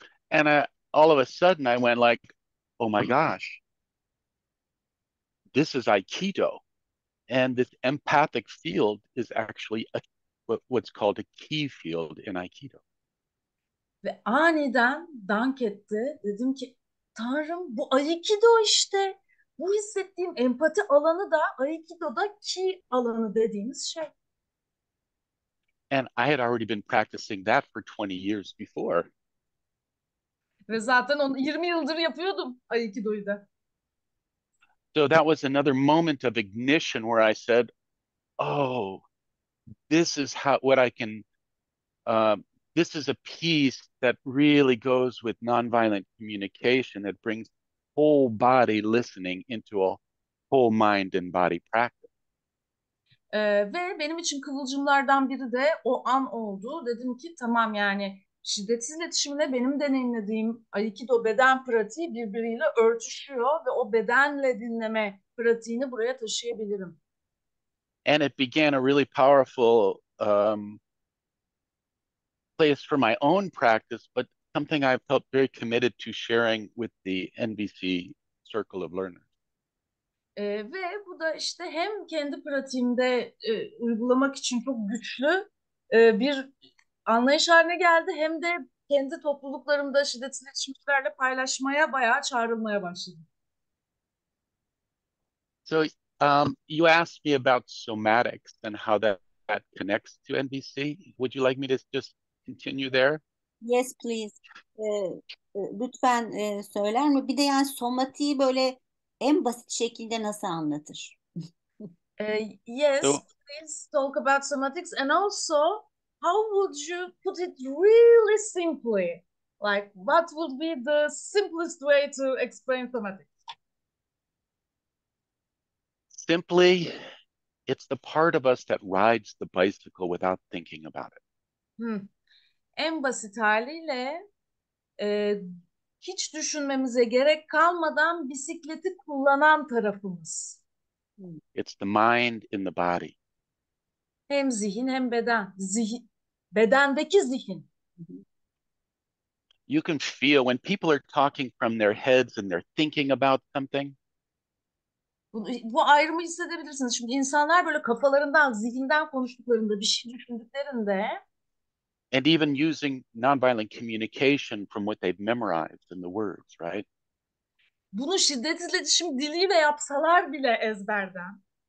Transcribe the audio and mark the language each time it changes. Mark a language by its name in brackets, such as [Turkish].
[English] And all of a sudden, I went like, oh my gosh, this is Aikido. And this empathic field is actually what's called a key field in Aikido. [Turkish] Ve aniden dank etti. Dedim ki Tanrım bu Aikido işte. Bu hissettiğim empati alanı da Aikido'da ki alanı dediğimiz şey. [English] And I had already been practicing that for 20 years before. [Turkish] Ve zaten onu 20 yıldır yapıyordum Aikido'yu da. [English] So that was another moment of ignition where I said, oh, this is what I can, this is a piece that really goes with nonviolent communication that brings whole body listening into a whole mind and body practice. [Turkish] Ve benim için kıvılcımlardan biri de o an oldu. Dedim ki tamam, yani şiddetsiz iletişimle benim deneyimlediğim Aikido beden pratiği birbiriyle örtüşüyor ve o bedenle dinleme pratiğini buraya taşıyabilirim. [English] And it began a really powerful place for my own practice, but something I felt very committed to sharing with the NVC Circle of Learners. [Turkish] Ve bu da işte hem kendi pratiğimde uygulamak için çok güçlü bir anlayış haline geldi, hem de kendi topluluklarımda şiddetsiz iletişimcilerle paylaşmaya bayağı çağrılmaya başladım. [English] So you asked me about somatics and how that connects to NVC. Would you like me to just continue there? Yes, please. [Turkish] Lütfen söyler mi? Bir de yani somatiği böyle en basit şekilde nasıl anlatır? [English] Yes, So please talk about somatics, and also how would you put it really simply? Like, what would be the simplest way to explain somatics? simply, it's the part of us that rides the bicycle without thinking about it. [Turkish] En basit haliyle e, hiç düşünmemize gerek kalmadan bisikleti kullanan tarafımız. [English] It's the mind in the body. [Turkish] Hem zihin hem beden. Bedendeki zihin. [English] You can feel when people are talking from their heads and they're thinking about something, [Turkish] Bu ayrımı hissedebilirsiniz. Şimdi insanlar böyle kafalarından, zihinden konuştuklarında, bir şey düşündüklerinde [English] and even using nonviolent communication from what they've memorized in the words, right? [Turkish] bunu şiddetsiz iletişim diliyle yapsalar bile ezberden.